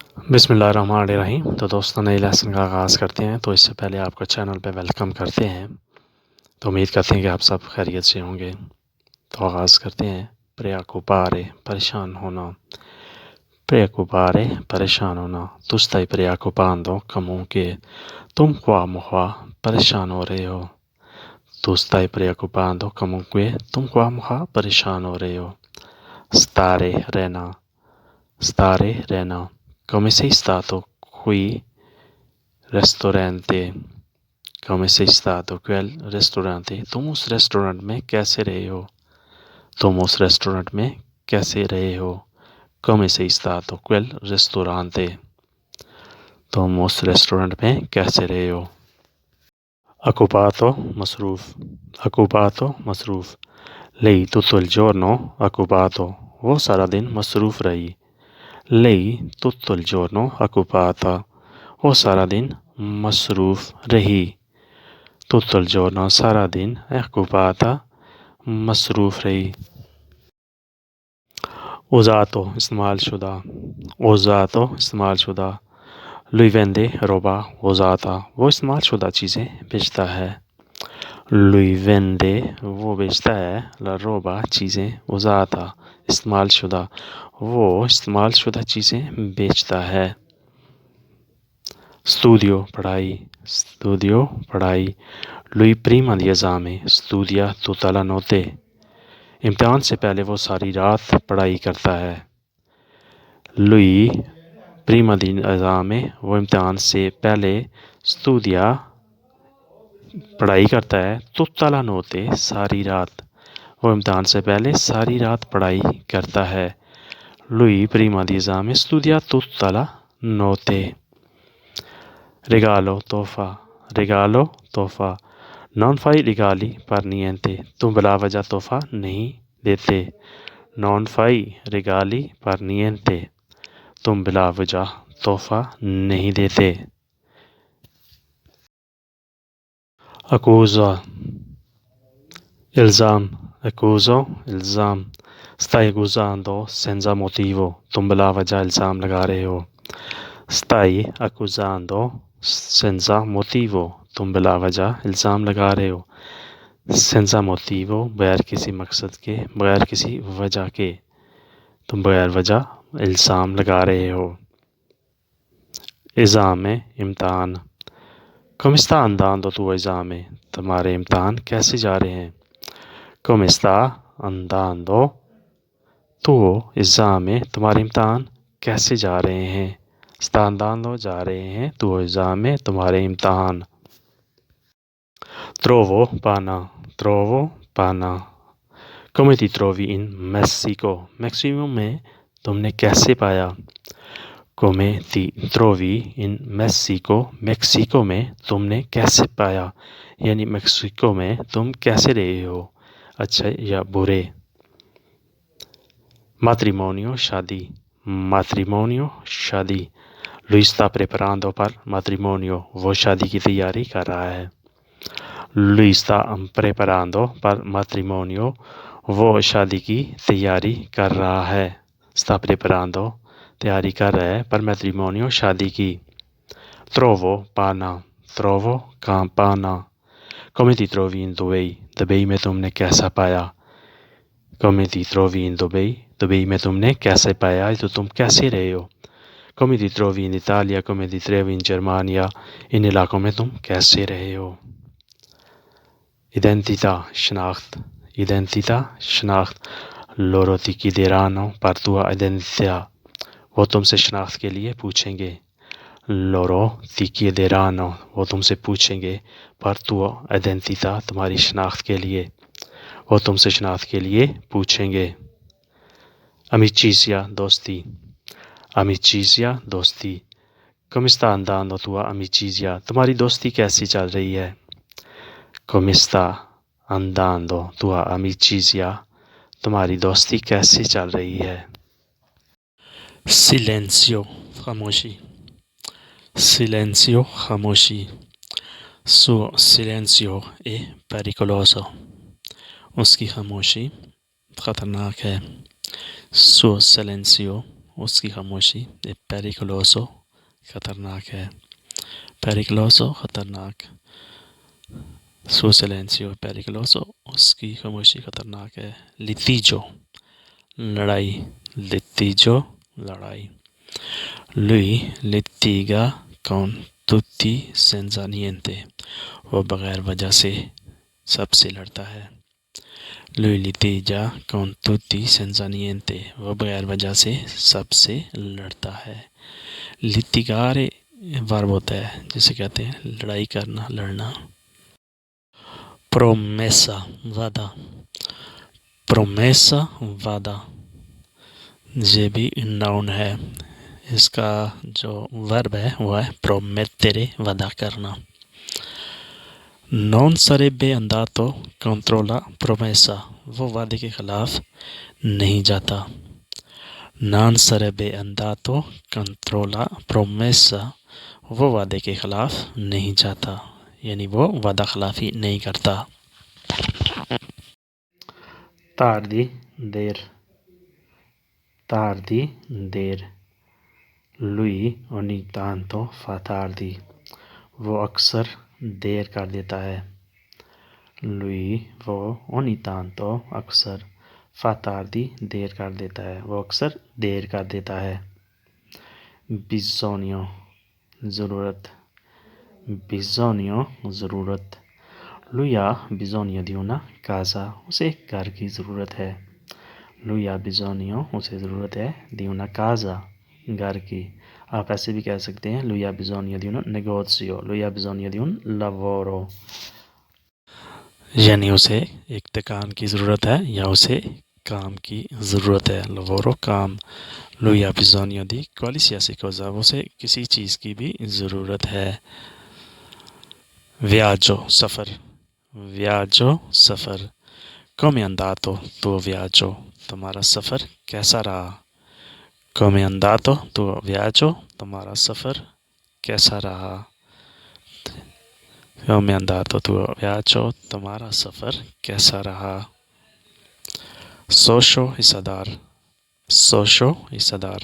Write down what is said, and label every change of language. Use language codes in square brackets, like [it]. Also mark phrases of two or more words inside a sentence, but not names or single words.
[ar] بسم اللہ الرحمن الرحیم۔ [ur] تو دوستوں نئے لیسن کا آغاز کرتے ہیں، تو اس سے پہلے آپ کو چینل پہ ویلکم کرتے ہیں۔ تو امید کرتے ہیں کہ آپ سب خیریت سے ہوں گے۔ تو آغاز کرتے ہیں۔ preoccupare پریشان ہونا، preoccupare پریشان ہونا، [it] tu stai preoccupando comunque، [ur] تم خواہ مخواہ پریشان ہو رہے ہو، [it] tu stai preoccupando comunque، [ur] تم خواہ مخواہ پریشان ہو رہے ہو۔ [it] stare رہنا، stare رہنا، come sei stato qui ristorante، come sei stato quel ristorante، [ur] تم اس ریسٹورنٹ میں کیسے رہے ہو، تم اس ریسٹورنٹ میں کیسے رہے ہو۔ [it] come sei stato quel ristorante، [ur] تم اس ریسٹورنٹ میں کیسے رہے ہو۔ [it] occupato مصروف، occupato مصروف، lei tutto il giorno occupato، [ur] وہ سارا دن مصروف رہی، [it] lei tutto il giorno occupata، [ur] وہ سارا دن مصروف رہی، [it] tutto il giorno [ur] سارا دن، occupata مصروف رہی۔ usato استعمال شدہ، usato استعمال شدہ، [it] lui vende roba usata، [ur] وہ استعمال شدہ چیزیں بیچتا ہے، [it] lui vende [ur] وہ بیچتا ہے، [it] la roba [ur] چیزیں، usata استعمال شدہ، وہ استعمال شدہ چیزیں بیچتا ہے۔ studio پڑھائی، studio پڑھائی، [it] lui prima di esame studia tutta la notte، [ur] امتحان سے پہلے وہ ساری رات پڑھائی کرتا ہے، [it] lui prima di esame [ur] وہ امتحان سے پہلے studia پڑھائی کرتا ہے، [it] tutta la notte [ur] ساری رات، وہ امتحان سے پہلے ساری رات پڑھائی کرتا ہے، [it] lui prima di esame studia tutta la notte۔ regalo تحفہ، regalo تحفہ، non fai regali per niente، [ur] تم بلا وجہ تحفہ نہیں دیتے، [it] non fai regali per niente، [ur] تم بلا وجہ تحفہ نہیں دیتے۔ accusa الزام، accuso الزام، [it] stai accusando senza motivo، [ur] تم بلا وجہ الزام لگا رہے ہو، [it] stai accusando senza motivo، [ur] تم بلا وجہ الزام لگا رہے ہو، [it] senza motivo [ur] بغیر کسی مقصد کے، بغیر کسی وجہ کے، تم بغیر وجہ الزام لگا رہے ہو۔ esame امتحان، [it] come sta andando tuo esame، [ur] تمہارے امتحان کیسے جا رہے ہیں، [it] come sta andando tuo esame، [ur] تمہارے امتحان کیسے جا رہے ہیں، [it] sta andando [ur] جا رہے ہیں، [it] tuo esame [ur] تمہارے امتحان۔ [it] trovo پانا، trovo پانا، come ti trovi in Messico، [ur] میکسیکو میں تم نے کیسے پایا، [it] come ti trovi in Messico، [ur] میکسیکو میں تم نے کیسے پایا، یعنی میکسیکو میں تم کیسے رہے ہو، اچھے یا برے۔ matrimonio شادی، matrimonio شادی، [it] lui sta preparando per matrimonio، [ur] وہ شادی کی تیاری کر رہا ہے، [it] lui sta preparando per matrimonio، [ur] وہ شادی کی تیاری کر رہا ہے، [it] sta preparando [ur] تیاری کر رہا ہے، [it] per matrimonio [ur] شادی کی۔ [it] trovo پانا، trovo پانا، come ti trovi in Dubai، [ur] دبئی میں تم نے کیسا پایا، [it] come ti trovi in Dubai، [ur] دبئی میں تم نے کیسے پایا، تو تم کیسے رہے ہو۔ [it] come ti trovi in Italia، come ti trovi in Germania، [ur] ان علاقوں میں تم کیسے رہے ہو۔ [it] identità شناخت، identità شناخت، loro ti chiederanno per tua identità، [ur] وہ تم سے شناخت کے لیے پوچھیں گے، [it] loro ti chiederanno [ur] وہ تم سے پوچھیں گے، [it] per tua identità [ur] تمہاری شناخت کے لیے، وہ تم سے شناخت کے لیے پوچھیں گے۔ [it] amicizia دوستی، amicizia دوستی، come sta andando tua amicizia، [ur] تمہاری دوستی کیسی چل رہی ہے، [it] come sta andando tua amicizia، [ur] تمہاری دوستی کیسی چل رہی ہے۔ [it] silenzio خاموشی، silenzio خاموشی، suo silenzio è pericoloso، [ur] اس کی خاموشی خطرناک ہے، [it] suo silenzio [ur] اس کی خاموشی [it] è pericoloso [ur] خطرناک ہے. پیریکلوسو خطرناک. [it] suo silenzio pericoloso [ur] اس کی خاموشی خطرناک ہے. لیتیجو لڑائی. لیتیجو لڑائی. [it] lui litiga con tutti senza niente [ur] وہ بغیر وجہ سے سب سے لڑتا ہے. [it] lui litiga con tutti senza niente [ur] وہ بغیر وجہ سے سب سے لڑتا ہے. litigare ورب ہوتا ہے جسے کہتے ہیں لڑائی کرنا، لڑنا. promessa وعدہ. promessa وعدہ یہ بھی ناؤن ہے. اس کا جو ورب ہے وہ ہے promettere وعدہ کرنا. [it] non sarebbe andato contro la promessa [ur] وہ وعدے کے خلاف نہیں جاتا. [it] non sarebbe andato contro la promessa [ur] وہ وعدے کے خلاف نہیں جاتا، یعنی وہ وعدہ خلافی نہیں کرتا. tardi دیر. tardi دیر. [it] lui ogni tanto fa tardi [ur] وہ اکثر دیر کر دیتا ہے. lui وہ [it] ogni tanto [ur] اکثر [it] fa tardi [ur] دیر کر دیتا ہے، وہ اکثر دیر کر دیتا ہے. bisogno ضرورت. [it] bisogno ضرورت. lui ha bisogno di una casa [ur] اسے گھر کی ضرورت ہے. [it] lui ha bisogno [ur] اسے ضرورت ہے [it] di una casa [ur] گھر کی. آپ ایسے بھی کہہ سکتے ہیں [it] lui ha bisogno di un negozio, lui ha bisogno di un lavoro [ur] یعنی اسے ایک دکان کی ضرورت ہے یا اسے کام کی ضرورت ہے. lavoro کام. [it] lui ha bisogno di qualsiasi cosa [ur] اسے کسی چیز کی بھی ضرورت ہے. viaggio سفر. viaggio سفر. [it] come è andato tuo viaggio [ur] تمہارا سفر کیسا رہا. [it] come è andato tuo viaggio [ur] تمہارا سفر کیسا رہا. [it] come è andato tuo viaggio [ur] تمہارا سفر کیسا رہا. socio حصہ دار. socio حصہ دار.